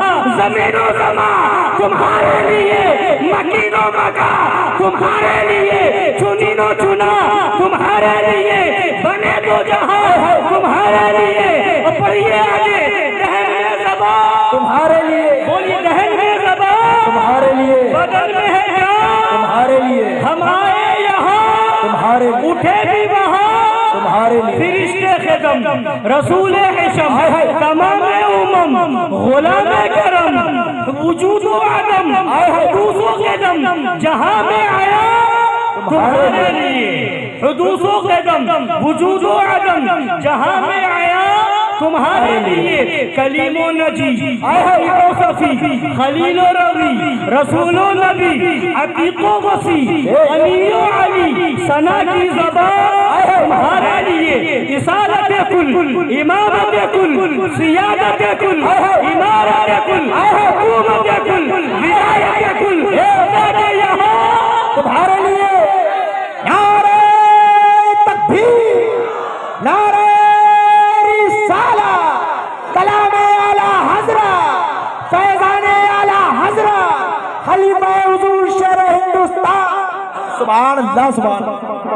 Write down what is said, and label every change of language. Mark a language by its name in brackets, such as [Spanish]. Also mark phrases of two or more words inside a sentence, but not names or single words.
[Urdu] زمین و زمان تمہارے لیے، مکین و مکا تمہارے لیے، چنین و چنا تمہارے لیے، بنے دو جہاں تمہارے لیے، اور پڑھیے آگے، دہن میں زبان تمہارے لیے، بولیے دہن میں زبان تمہارے لیے، بدن میں ہے جان تمہارے لیے، ہم آئے یہاں تمہارے لیے، اٹھے بھی وہاں تمہارے لیے، فرشتے خدم رسول حشم تمام امم غلام کرم وجود و عدم حدوث و قدم جہاں میں آیا تمہارے لیے، حدوث و قدم وجود و عدم جہاں میں آیا تمہارے لیے، کلیم و نجی و صفی خلیل و روی رسول و نبی عتیق و وسیع علی و علی ثنا کی زبان تمہارے لیے، رسالت کل امامت کل سیادت کل امارت کل حکومت کل ولایت کل یہاں تمہارے لیے، نعرہ تکبیر، نعرہ رسالہ، کلام اعلی حضرت، فیضان اعلی حضرت، خلیفہ حضور شیر ہندوستان، [Arabic] سبحان اللہ سبحان اللہ۔